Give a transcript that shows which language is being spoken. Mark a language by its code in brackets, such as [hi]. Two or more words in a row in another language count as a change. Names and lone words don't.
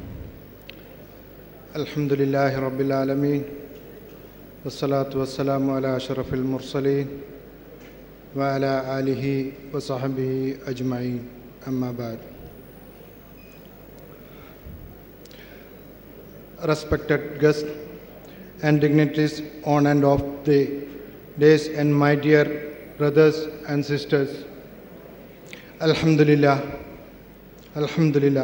[ar] الحمد لله رب العالمين والصلاة والسلام على أشرف المرسلين وعلى آله وصحبه أجمعين. أما بعد. [en] Respected guests and dignitaries on and off the days, and my dear brothers and sisters, [ar] الحمد لله، الحمد لله.